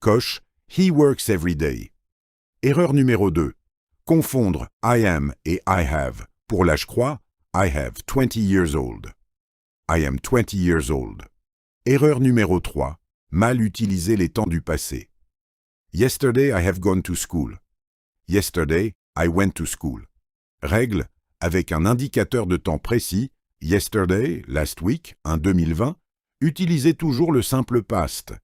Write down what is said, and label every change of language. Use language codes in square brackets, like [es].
[fr] Coche « [en] He works every day [fr] ». Erreur numéro 2. Confondre « [en] I am [fr] » et « [en] I have [fr] » pour la je crois « [en] I have 20 years old ». I am 20 years old. [fr] Erreur numéro 3. Mal utiliser les temps du passé. [en] Yesterday I have gone to school. Yesterday I went to school. [fr] Règle, avec un indicateur de temps précis, [en] yesterday, last week, [fr] un 2020, utilisez toujours le simple past.